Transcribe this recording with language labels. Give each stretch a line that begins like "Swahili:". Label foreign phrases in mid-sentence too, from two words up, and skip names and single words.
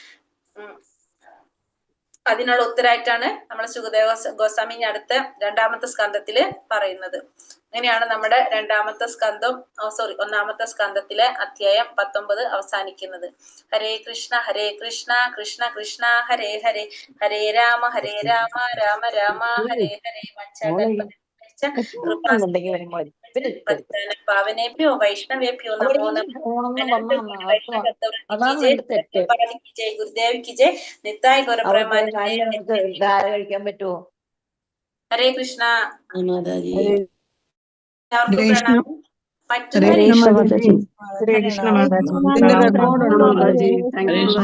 Malayalam: അതിനുള്ള ഉത്തരമായിട്ടാണ് നമ്മൾ ശുകദേവ ഗോസ്വാമി അടുത്ത 2ാമത്തെ സ്കന്ധത്തില് പറയുന്നത്. അങ്ങനെയാണ് നമ്മുടെ 2ാമത്തെ സ്കന്ധം 1ാമത്തെ സ്കന്ധത്തിലെ അധ്യായം 19 അവസാനിക്കുന്നത്.
Sanskrit: ഹരേ കൃഷ്ണ കൃഷ്ണ കൃഷ്ണ ഹരേ ഹരേ, ഹരേ രാമ രാമ രാമ ഹരേ ഹരേ. പാവനേഭ്യോ വൈഷ്ണവേഭ്യോ നമോ
Hindi: जय गुरुदेव की जय.
Sanskrit: നിത്തായ്
Malayalam: കഴിക്കാൻ പറ്റുമോ?
Sanskrit: ഹരേ കൃഷ്ണ. ഹരേ കൃഷ്ണ മാതാജി.